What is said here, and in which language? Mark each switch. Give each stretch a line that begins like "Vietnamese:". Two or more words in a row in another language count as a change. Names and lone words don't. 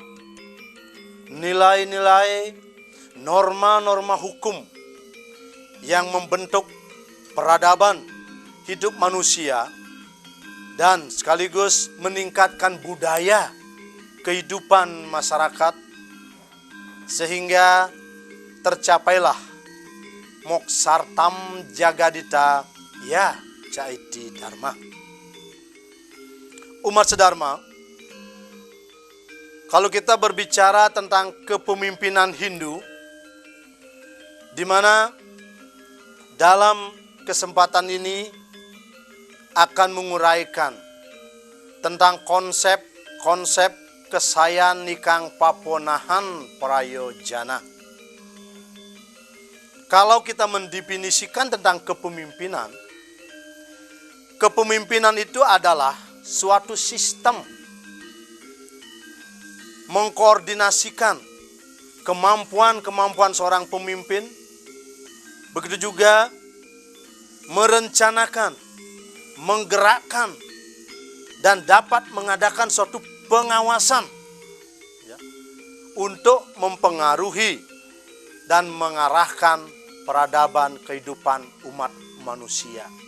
Indonesian: nilai-nilai, norma-norma hukum yang membentuk peradaban hidup manusia dan sekaligus meningkatkan budaya kehidupan masyarakat, sehingga tercapailah
Sanskrit: moksartam jagadita ya caiti dharma.
Indonesian: Umat sedharma, kalau kita berbicara tentang kepemimpinan Hindu, di mana dalam kesempatan ini akan menguraikan tentang konsep
Kawi: kesayan nikang paponahan prayojana.
Indonesian: Kalau kita mendefinisikan tentang kepemimpinan, kepemimpinan itu adalah suatu sistem mengkoordinasikan kemampuan seorang pemimpin, begitu juga merencanakan, menggerakkan, dan dapat mengadakan suatu pengawasan untuk mempengaruhi dan mengarahkan peradaban kehidupan umat manusia.